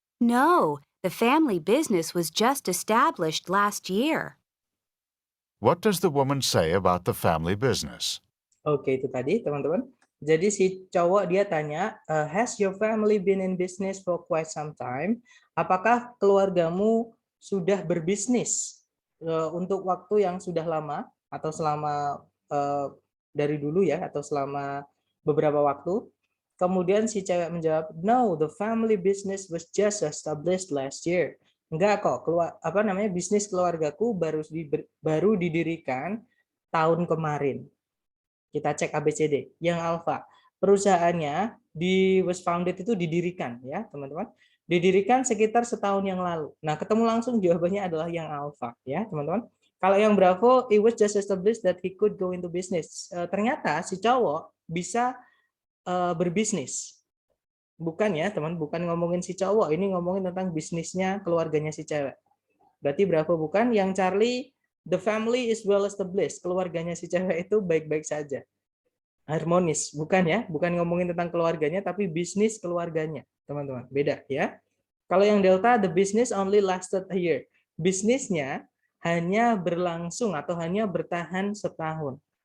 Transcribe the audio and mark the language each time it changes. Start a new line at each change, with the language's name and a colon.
English: No, the family business was just established last year. What does the woman say about the family business?
Indonesian: Oke, itu tadi, teman-teman. Jadi si cowok dia tanya,
English: has your family been in business for quite some time?
Indonesian: Apakah keluargamu sudah berbisnis untuk waktu yang sudah lama atau selama dari dulu ya, atau selama beberapa waktu? Kemudian si cewek menjawab,
English: no, the family business was just established last year.
Indonesian: Enggak kok, bisnis keluargaku baru didirikan tahun kemarin. Kita cek ABCD. Yang Alpha, perusahaannya
English: was founded
Indonesian: itu didirikan ya, teman-teman. Didirikan sekitar setahun yang lalu. Nah, ketemu langsung jawabannya adalah yang Alpha ya, teman-teman.
English: Kalau yang Bravo, it was just established that he could go into business.
Indonesian: Ternyata si cowok bisa berbisnis. Bukan ya, teman, bukan ngomongin si cowok, ini ngomongin tentang bisnisnya keluarganya si cewek. Berarti berapa bukan?
English: Yang Charlie, the family is well established.
Indonesian: Keluarganya si cewek itu baik-baik saja. Harmonis, bukan ya? Bukan ngomongin tentang keluarganya, tapi bisnis keluarganya, teman-teman. Beda ya. Kalau yang Delta,
English: the business only lasted a year.
Indonesian: Bisnisnya hanya berlangsung atau hanya bertahan setahun.